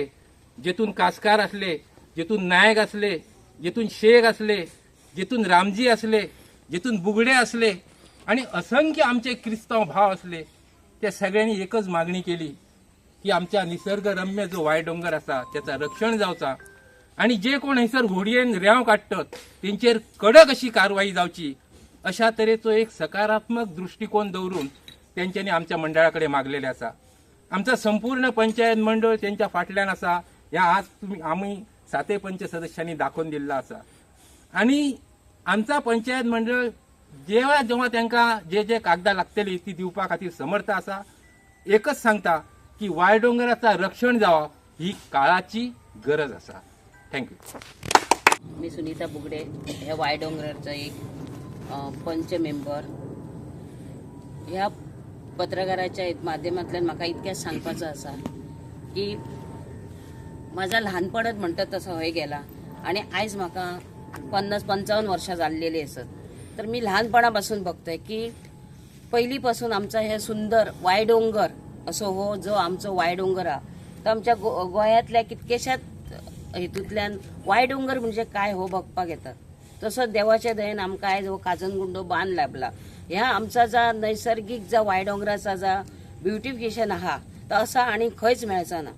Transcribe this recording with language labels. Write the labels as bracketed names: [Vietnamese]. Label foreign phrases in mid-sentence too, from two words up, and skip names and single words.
[Konkani] जेतून कासकार असले, जेतून नायक असले, जेतून शेख असले, जेतून रामजी असले, जेतून बुगडे असले आणि असंख्य आमचे क्रिस्तांव भाव असले, त्या सगळ्यांनी एकच मागणी केली की आमच्या निसर्गरम्य जो वायडोंगर असा त्याचा रक्षण जावचा आणि जे कोण हयसर व्होडयेन रेंव काडटात तेंचेर कडक अशी कारवाई जावची अशा तरेचो एक सकारात्मक दृष्टिकोन दवरून त्यांच्यानी आमच्या मंडळाकडे मागलेले असा। आमचा संपूर्ण पंचायत मंडळ त्यांच्या फाटल्यान असा, ह्या आज आम्ही 7 पंच सदस्यांनी दाखवून दिल्ला असा आणि आमचा पंचायत मंडळ जेव्हा जेव्हा त्यांना जे जे कागदां लागतली ती दिवपा खातीर समर्थ असा। एकच सांगता की वायडोंगराचा रक्षण जावा ही काळाची गरज असा। थँक्यू। [Marathi] मी सुनीता बुगडे, ह्या वायडोंगराचा एक पंच मेंबर। [Konkani] ह्या पत्रकाराच्या माध्यमांतल्यान म्हाका इतकेंच सांगपाचें आसा की माझा ल्हानपणच म्हणटात तसो हय गेला आणि आयज म्हाका 50-55 वर्षां जाल्लेली आसत। [Marathi] तर मी लहानपणापासून बघतोय की पहिलीपासून आमचा हे सुंदर वायडोंगर असो हो जो आमचो वायडोंगर हा तो आमच्या गोंयांतल्या कितकेशाच हेतूंतल्यान वायडोंगर म्हणजे काय हो बघपाक येतात। [Konkani] तसो देवाच्या दयेन आमकां आयज हो काजनगुंडो बांद लाभला। ह्या आमचा जा नैसर्गिक जा वायडोंगराचा जा ब्युटिफिकेशन आहा तो असा आनी खंयच मेळचा ना।